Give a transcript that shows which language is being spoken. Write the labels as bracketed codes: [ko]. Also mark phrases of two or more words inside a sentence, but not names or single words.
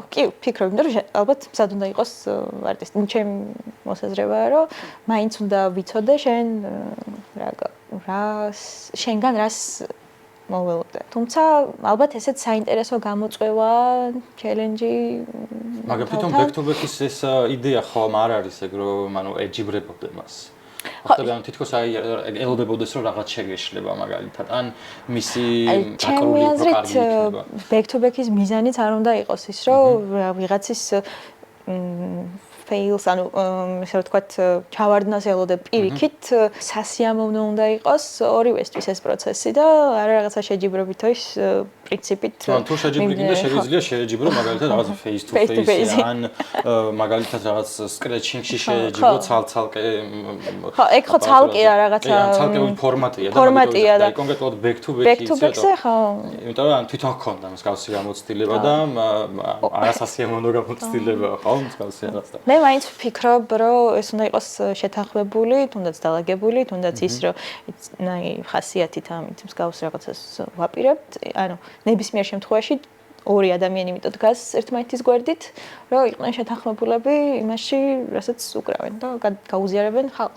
[ka] კი, ფიქრობ, იმიტომ რომ ალბათ მზად უნდა იყოს არტისტი. ჩემი მოსაზრებაა, რომ მაინც უნდა ვიცოდე შენ შენგან რას მოველოდე. თუმცა ალბათ ესეც საინტერესო გამოწვევა, ჩელენჯი. მაგრამ თვითონ [en] back to back-ის [ka] ეს იდეა ხომ არ არის ეგ რომ ანუ ეჯიბრებოდე მას. ხდება ან თითქოს აი ელოდებოდეს რომ რაღაც შეგეშლება მაგალითად ან მისი ჩემი აზრით [en] back to back-ის [ka] მიზანიც არ უნდა იყოს ის რომ ვიღაცის fails ანუ ესე ვთქვათ ჩავარდნას ელოდებ პირიქით სასიამოვნო უნდა იყოს ორივესთვის ეს პროცესი და არა რაღაცა შეჯიბრებითო ის პრინციპით თუ შეჯიბრებითი შეიძლება შეჯიბრო მაგალითად რაღაც [en] face to face [ka] ან მაგალითად რაღაც scratching-ში შეჯიბრო ცალ-ცალკე ხო ეგ ხო ცალკეა რაღაცა ცალკეული ფორმატია და კონკრეტულად [en] back to [ka] back-ზე ხო იმიტომ რომ თვითონ ჰქონდა მსგავსი გამოცდილება და არასასიამოვნო გამოცდილება ხო მსგავსი რაღაცა მე მაინც ვფიქრობ, რომ ეს უნდა იყოს შეთანხმებული, თუნდაც დაალაგებული, თუნდაც ის, რომ აი ხასიათით ამით მსგავს რაღაცას ვაპირებთ, ანუ ნებისმიერ შემთხვევაში ორი ადამიანი მიტო დგას ერთმანეთის გვერდით, რომ იყვნენ შეთანხმებულები იმაში, რასაც უკრავენ და გაუზიარებენ ხალხს.